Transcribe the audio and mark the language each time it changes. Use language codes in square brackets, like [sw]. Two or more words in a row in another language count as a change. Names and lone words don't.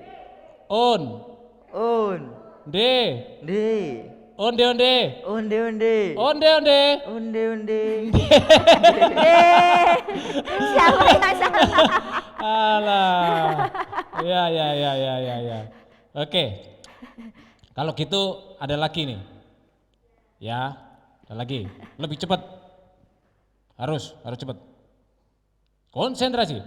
[id] On. On. De. De. Onde onde. Onde onde. Onde onde. Onde onde. Siapa yang salah? Alah. Ya. Oke. Kalau gitu ada lagi nih. Ya, ada lagi. Lebih cepat. Harus cepat. Konsentrasi.